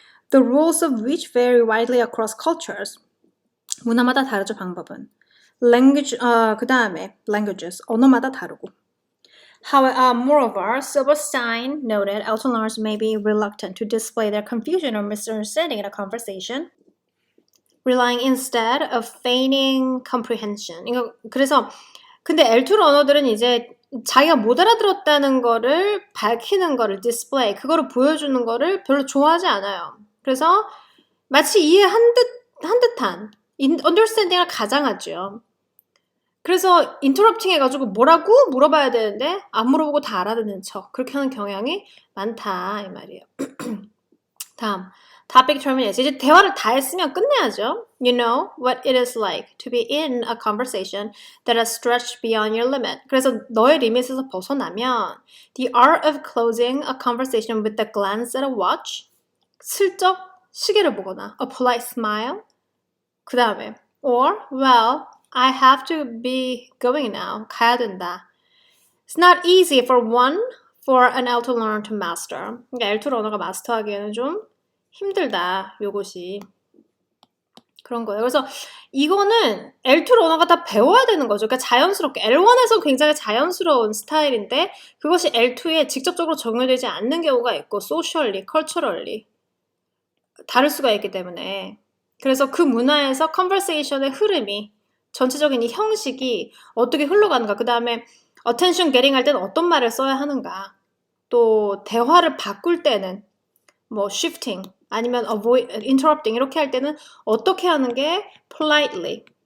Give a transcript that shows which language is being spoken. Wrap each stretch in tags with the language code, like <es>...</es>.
<en>The rules of which vary widely across cultures.</en> <ko>문화마다 다르죠, 방법은. Language, 그 다음에 languages, 언어마다 다르고.</ko> <en>Moreover, Silverstein noted Elton learners may be reluctant to display their confusion or misunderstanding in a conversation, relying instead of feigning comprehension.</en> <ko>그래서 근데 L2 러너들은 이제 자기가 못 알아들었다는 거를 밝히는 거를 display, 그거를 보여주는 거를 별로 좋아하지 않아요. 그래서 마치 이해한 듯한 understanding을 가장하죠. 그래서 interrupting 해가지고 뭐라고 물어봐야 되는데 안 물어보고 다 알아듣는 척 그렇게 하는 경향이 많다 이 말이에요. 다음 topic termination. 이제 대화를 다 했으면 끝내야죠.</ko> <en>You know what it is like to be in a conversation that has stretched beyond your limit.</en> <ko>그래서 너의 리밋에서 벗어나면</ko> <en>the art of closing a conversation with a glance at a watch.</en> <ko>슬쩍 시계를 보거나</ko> <en>a polite smile.</en> <ko>그 다음에</ko> <en>or well I have to be going now.</en> <ko>가야 된다.</ko> <en>It's not easy for an L2 learner to master.</en> <ko>그러니까 L2 러너가 마스터하기에는 좀 힘들다. 요것이. 그런 거예요. 그래서 이거는 L2 러너가 다 배워야 되는 거죠. 그러니까 자연스럽게. L1에서 굉장히 자연스러운 스타일인데 그것이 L2에 직접적으로 적용되지 않는 경우가 있고 socially, culturally 다를 수가 있기 때문에 그래서 그 문화에서 conversation의 흐름이 전체적인 이 형식이 어떻게 흘러가는가 그 다음에 attention getting 할 때는 어떤 말을 써야 하는가 또 대화를 바꿀 때는 뭐 shifting 아니면 avoid, interrupting 이렇게 할 때는 어떻게 하는 게 politely</ko>